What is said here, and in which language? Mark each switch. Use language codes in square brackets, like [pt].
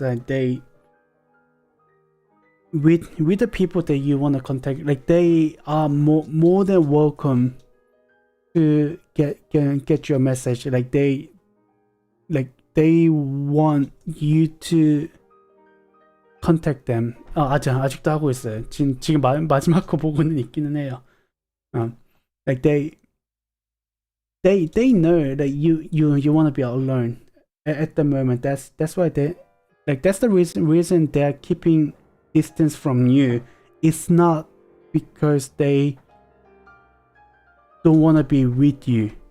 [en] Like they with the people that you want to contact, like they are more than welcome to get your message. Like they want you to contact them. [ko] 아직도 하고 있어요. 지금 마지막 거 보고는 있기는 해요. [en] Like they know that you want to be alone at the moment. That's why that's the reason they're keeping distance from you. It's not because they don't want to be with you.